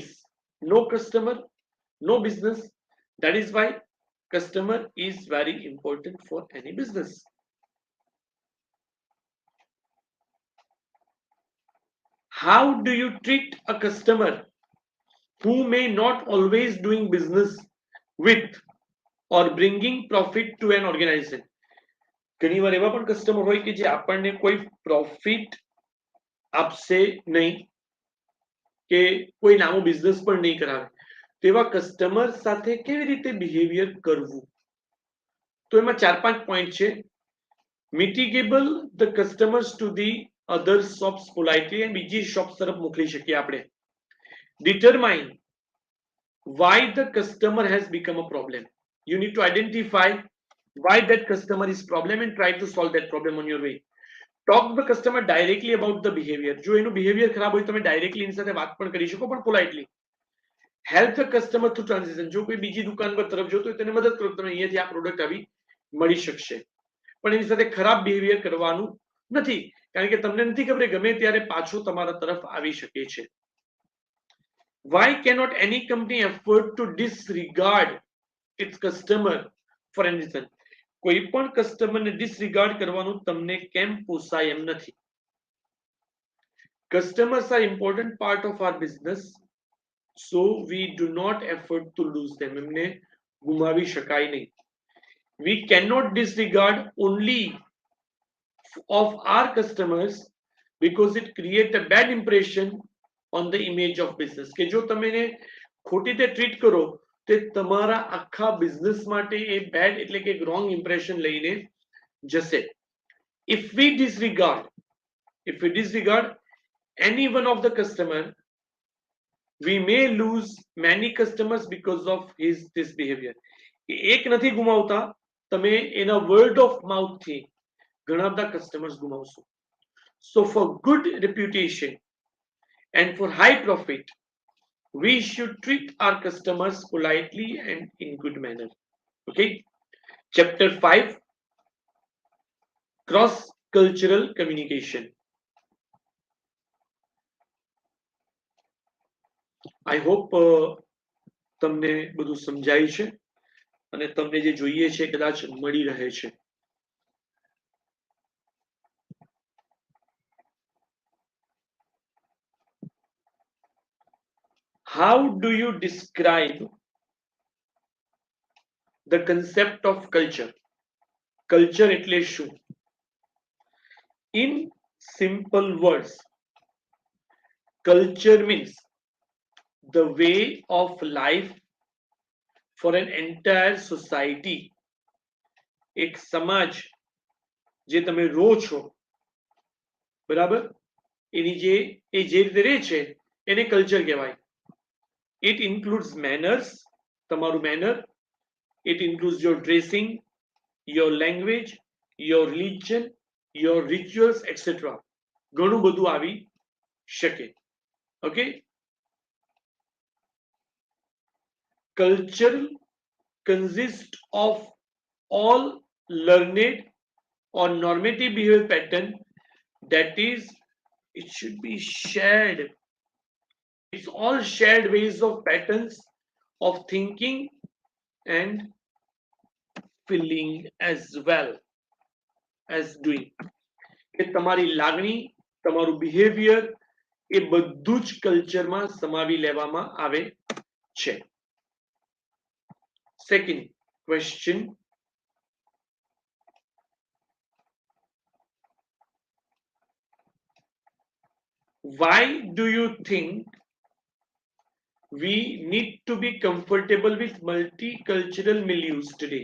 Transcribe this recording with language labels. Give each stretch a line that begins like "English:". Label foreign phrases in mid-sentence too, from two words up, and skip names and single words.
English: No customer, no business. That is why customer is very important for any business. How do you treat a customer who may not always doing business with? or bringing profit to an organization.
Gujarati: ઘણી વાર એવા પણ કસ્ટમર હોય કે જે આપણને કોઈ પ્રોફિટ આપશે નહીં કે કોઈ નામો બિઝનેસ પણ નહીં કરાવે, તેવા કસ્ટમર સાથે કેવી રીતે બિહેવિયર કરવું. તો એમાં 4-5 પોઈન્ટ છે.
English: mitigable the customers to the other shops politely,
Gujarati: અને બીજી શોપ તરફ મોકલી શકીએ આપણે.
English: ડિટરમાઇન why the customer has become a problem. You need to identify why that customer is problem and try to solve that problem on your way. Talk to the customer directly about the behavior.
Gujarati: જો એનું behavior ખરાબ હોય તમે directly એની સાથે વાત પણ કરી શકો, પણ politely.
English: Help the customer through transition.
Gujarati: જો કોઈ બીજી દુકાન પર તરફ જોતો હોય તેને મદદ કરો, તમે અહીંયાથી આ પ્રોડક્ટ આવી મળી શકશે, પણ એની સાથે ખરાબ બિહેવિયર કરવાનું નથી, કારણ કે તમને નથી ખબર ગમે ત્યારે પાછો તમારા તરફ આવી શકે છે.
English: Why cannot any company afford to disregard its customer for any reason?
Gujarati: કોઈ પણ કસ્ટમરને ડિસરિગાર્ડ કરવાનું તમને કેમ પોસાય એમ નથી.
English: Customers are important part of our business, so we do not afford to lose them.
Gujarati: એમને ગુમાવી શકાય નહીં.
English: We cannot disregard only of our customers because it create a bad impression on the image of business.
Gujarati: કે જો તમે એને ખોટી રીતે ટ્રીટ કરો તે તમારા આખા બિઝનેસ માટે એ બેડ એટલે કે
English: wrong impression
Gujarati: લઈને જશે.
English: If we disregard any one of the customer, we may lose many customers because of this behavior.
Gujarati: એક નથી ગુમાવતા, તમે એના
English: word of mouth
Gujarati: થી ઘણા બધા કસ્ટમર્સ ગુમાવશો.
English: So for good reputation and for high profit, we should treat our customers politely and in good manner. Okay. Chapter 5, cross cultural communication. I hope
Gujarati: તમને બધું સમજાય છે અને તમને જે જોઈએ છે કદાચ મળી રહે છે.
English: How do you describe the concept of culture?
Gujarati: Culture એટલે શું?
English: In simple words, culture means the way of life for an entire society.
Gujarati: એક સમાજ જે તમે રહો છો, બરાબર, એની જે રીતે રહે છે એને કલ્ચર કહેવાય.
English: It includes manners, તમારું manner. It includes your dressing, your language, your religion, your rituals, etc.
Gujarati: ઘણું બધું આવી શકે.
English: Okay. Culture consists of all learned or normative behavior pattern, that is, it should be shared. It's all shared ways of patterns of thinking and feeling as well as doing.
Gujarati: કે તમારી લાગણી, તમારું બિહેવિયર એ બધું જ કલ્ચરમાં સમાવી લેવામાં આવે છે.
English: Second question, why do you think we need to be comfortable with multicultural milieus today?